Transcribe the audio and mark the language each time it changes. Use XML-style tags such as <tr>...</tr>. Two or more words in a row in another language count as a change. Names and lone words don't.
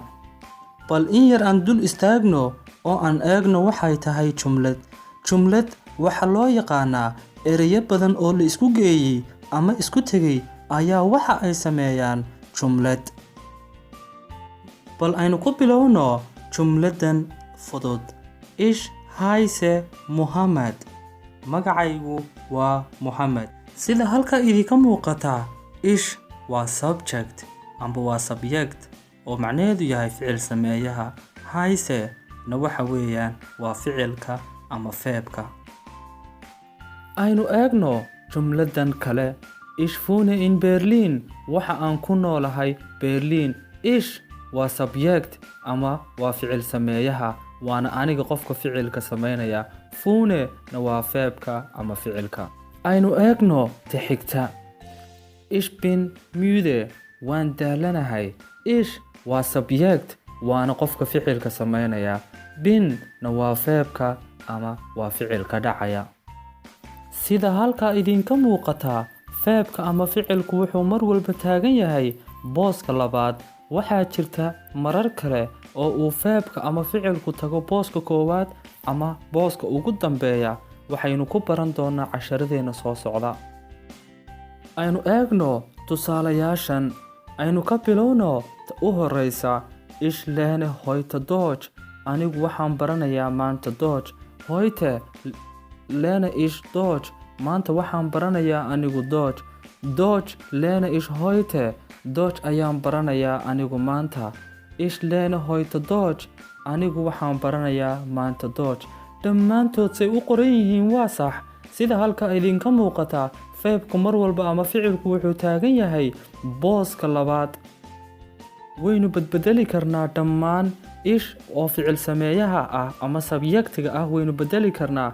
<so>bal in yar aan dul istaagno oo aan eegno waxay tahay jumlad waxa loo yaqaanaa erayo badan oo la isku geeyey ama isku tegay ayaa waxa ay sameeyaan jumlad. bal aynu ku bilowno jumladan fudud.</so> <de>Ich heiße Mohammed.</de> <so>magacaygu waa Mohammed. sida halka idinka muuqata ich waa subject amba waa subject oo macnaheedu yahay ficil sameeyaha. heiße na waxa weeyaan waa ficilka ama verbka. aynu eegno jumladan kale.</so> <de>Ich wohne in Berlin.</de> <so>waxa aan ku noolahay Berlin. Ich waa subject ama waa ficil sameeyaha waana aniga qofka ficilka sameynaya. wohne na waa verbka ama ficilka. aynu eegno xigta.</so> <de>Ich bin müde.</de> <so>waan daalanahay. Ich waa subject waana qofka ficilka sameynaya. bin na waa verbka ama waa ficilka dhacaya. sida halka idinka muuqata verbka ama ficilku wuxuu mar walba taagan yahay booska labaad. waxaa jirta marar kale oo uu verbka ama ficilku tago booska koowaad ama booska ugu dambeeya. waxaynu ku baran doonaa casharadeena soo socda. aynu eegno tusaalayaashan. aynu ka bilowno u horeysa.</so> <de>Ich lerne heute Deutsch.</de> <so>anigu waxaan baranayaa maanta Deutsch.</so> <de>heute lerne ich Deutsch.</de> <so>maanta waxaan baranayaa anigu Deutsch.</so> <de>Deutsch lerne ich heute.</de> <so>Deutsch ayaan baranayaa anigu maanta.</so> <de>Ich lerne heute Deutsch.</de> <so>anigu waxaan baranayaa maanta Deutsch. dhammaantood say u qoran yihiin waa sax. sida halka idinka muuqata verbku mar walba ama ficilku wuxuu taagan yahay booska labaad. waynu badbedeli karnaa dhammaan. ich oo ficil sameeyaha ah ama subjectiga ah waynu bedeli karnaa.</so>